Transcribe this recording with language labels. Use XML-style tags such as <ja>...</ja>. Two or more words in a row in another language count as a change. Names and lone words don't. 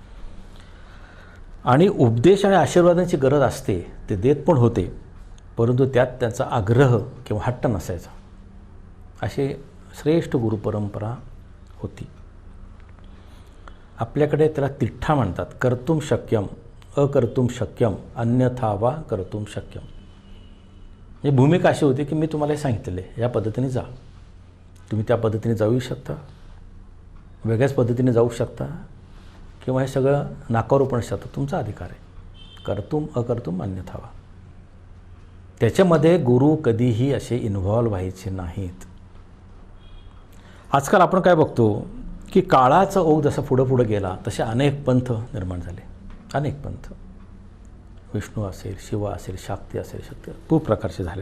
<mr>आणि उपदेश आणि आशीर्वादांची गरज असते, ते देत पण होते, परंतु त्यात त्यांचा आग्रह किंवा हट्ट नसायचा. अशी श्रेष्ठ गुरुपरंपरा होती. आपल्याकडे त्याला तिठ्ठा म्हणतात.</mr> <sa>कर्तुम शक्यम अकर्तुम शक्यम अन्यथा वा कर्तुम शक्यम.</sa> <mr>म्हणजे भूमिका अशी होती की मी तुम्हाला हे सांगितलेलं आहे, या पद्धतीने जा. तुम्ही त्या पद्धतीने जाऊ शकता, वेगळ्याच पद्धतीने जाऊ शकता, किंवा हे सगळं नाकारू पण शकतं, तुमचा अधिकार आहे.</mr> <sa>कर्तुम अकर्तुम अन्यथा वा.</sa> <mr>त्याच्यामध्ये गुरु कधीही असे इन्व्हॉल्व व्हायचे नाहीत. आजकाल आपण काय बघतो की काळाचा ओघ जसा पुढं गेला तसे अनेक पंथ निर्माण झाले. अनेक पंथ, विष्णू असेल, शिव असेल, शाक्ती असेल, शक्ती खूप प्रकारचे झाले.</mr>